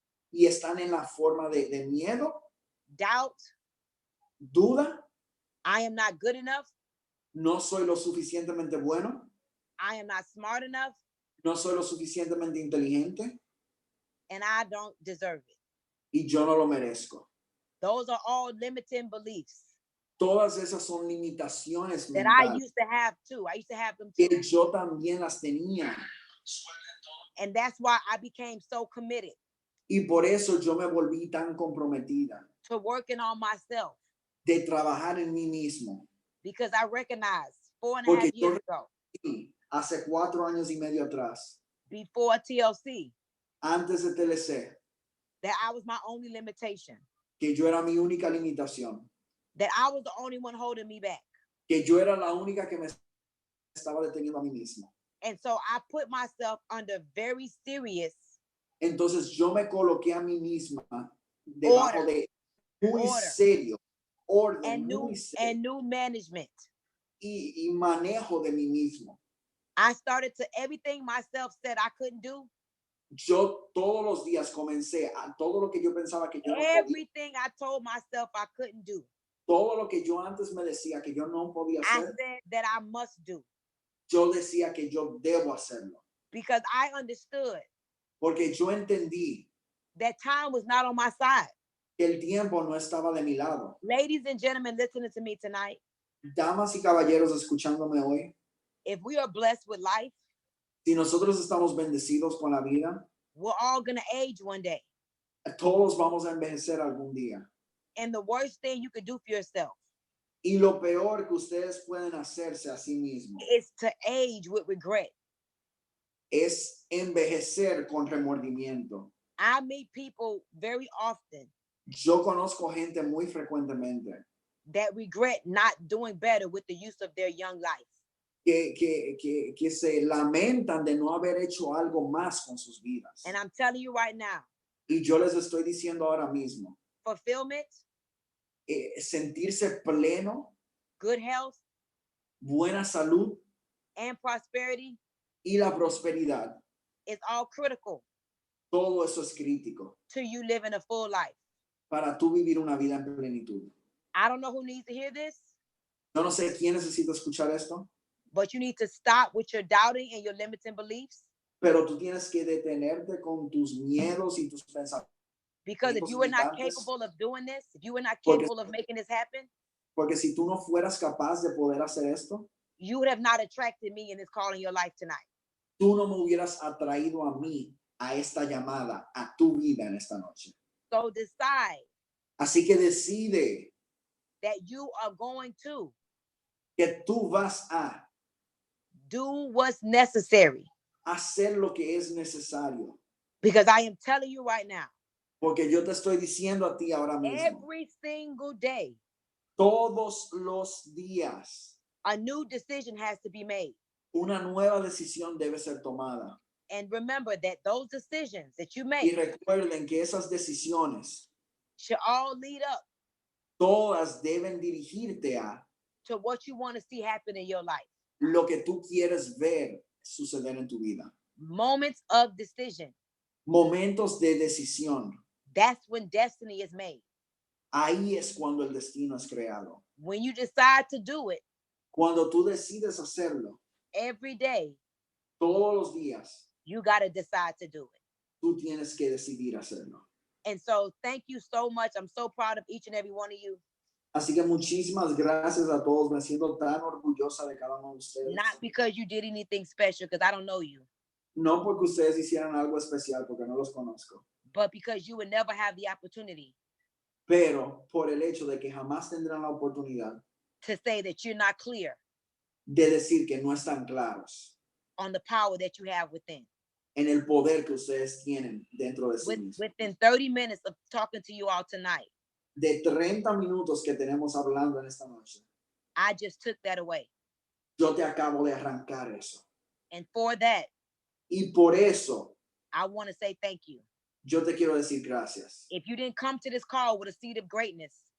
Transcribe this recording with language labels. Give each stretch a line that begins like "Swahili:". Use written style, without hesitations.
Spanish: y están en la forma de miedo,
English: doubt,
Spanish: duda,
English: I am not good enough,
Spanish: no soy lo suficientemente bueno,
English: I am not smart enough,
Spanish: no soy lo suficientemente inteligente
English: and I don't deserve it.
Spanish: y yo no lo merezco.
English: Those are all limiting beliefs
Spanish: Todas esas son limitaciones
English: that I
Spanish: mentales
English: used to have too. I used to have them too.
Spanish: que yo también las tenía.
English: And that's why I became so committed
Spanish: Y por eso yo me volví tan comprometida
English: to working on myself,
Spanish: de trabajar en mí mismo.
English: because I recognized 4.5
Spanish: Porque yo
English: years ago,
Spanish: Sí, hace 4 años y medio atrás,
English: before TLC,
Spanish: antes de TLC,
English: that I was my only limitation,
Spanish: que yo era mi única limitación,
English: that I was the only one holding me back.
Spanish: que yo era la única que me estaba deteniendo a mí mismo.
English: And so I put myself under very serious
Spanish: Entonces yo me coloqué a mí misma debajo de muy
English: Order.
Spanish: serio, orden,
English: and
Spanish: muy serio,
English: new management.
Spanish: y manejo de mí mismo.
English: I started to everything myself said I couldn't do,
Spanish: Yo todos los días comencé a todo lo que yo pensaba que yo no podía,
English: everything I told myself I couldn't do,
Spanish: todo lo que yo antes me decía que yo no podía
English: I
Spanish: hacer,
English: said that I must do,
Spanish: yo decía que yo debo hacerlo.
English: because I understood
Spanish: Porque yo entendí
English: that time was not on my side.
Spanish: que el tiempo no estaba de mi lado.
English: Ladies and gentlemen listening to me tonight,
Spanish: Damas y caballeros escuchándome hoy,
English: if we are blessed with life,
Spanish: si nosotros estamos bendecidos con la vida,
English: we're all going to age one day.
Spanish: todos vamos a envejecer algún día.
English: And the worst thing you could do for yourself
Spanish: Y lo peor que ustedes pueden hacerse a sí mismos
English: is to age with regret.
Spanish: es envejecer con remordimiento.
English: I meet people very often
Spanish: Yo conozco gente muy frecuentemente
English: that regret not doing better with the use of their young life.
Spanish: que se lamentan de no haber hecho algo más con sus vidas.
English: And I'm telling you right now,
Spanish: Y yo les estoy diciendo ahora mismo,
English: fulfillment,
Spanish: sentirse pleno,
English: good health,
Spanish: buena salud
English: and prosperity
Spanish: y la prosperidad,
English: is all critical
Spanish: todo eso es crítico
English: to you living a full life.
Spanish: para tú vivir una vida en plenitud.
English: I don't know who needs to hear this,
Spanish: Yo no sé quién necesita escuchar esto,
English: but you need to stop with your doubting and your limiting beliefs,
Spanish: pero tú tienes que detenerte con tus miedos y tus pensamientos,
English: because if you were not
Spanish: limitantes.
English: capable of doing this, if you were not
Spanish: Porque-
English: capable of making this happen,
Spanish: porque si tú no fueras capaz de poder hacer esto,
English: you would have not attracted me in this call in your life tonight.
Spanish: tú no me hubieras atraído a mí, a esta llamada, a tu vida en esta noche.
English: So decide
Spanish: Así que decide
English: that you are going to
Spanish: que tú vas a
English: do what's necessary,
Spanish: hacer lo que es necesario.
English: because I am telling you right now,
Spanish: Porque yo te estoy diciendo a ti ahora mismo,
English: every single day,
Spanish: todos los días,
English: a new decision has to be made.
Spanish: una nueva decisión debe ser tomada.
English: And remember that those decisions that you
Spanish: Y
English: make
Spanish: recuerden que esas decisiones,
English: should all lead up
Spanish: todas deben dirigirte a
English: to what you want to see happen in your life.
Spanish: lo que tú quieres ver suceder en tu vida.
English: Moments of decision.
Spanish: Momentos de decisión.
English: That's when destiny is made.
Spanish: Ahí es cuando el destino es creado.
English: When you decide to do it
Spanish: Cuando tú decides hacerlo,
English: every day,
Spanish: todos los días,
English: you got to decide to do it.
Spanish: tú tienes que decidir hacerlo.
English: And so thank you so much. I'm so proud of each and every one of you.
Spanish: Así que muchísimas gracias a todos. Me siento tan orgullosa de cada uno de ustedes.
English: Not because you did anything special, because I don't know you,
Spanish: No porque ustedes hicieran algo especial, porque no los conozco,
English: but because you would never have the opportunity
Spanish: pero por el hecho de que jamás tendrán la oportunidad
English: to say that you're not clear
Spanish: de decir que no están claros
English: on the power that you have within.
Spanish: en el poder que ustedes tienen dentro de sí mismos.
English: Within 30 minutes of talking to you all tonight,
Spanish: De 30 minutos que tenemos hablando en esta noche,
English: I just took that away.
Spanish: yo te acabo de arrancar eso.
English: And for that,
Spanish: Y por eso
English: I want to say thank you.
Spanish: yo te quiero decir gracias.
English: If you didn't come to this call with a seed of greatness,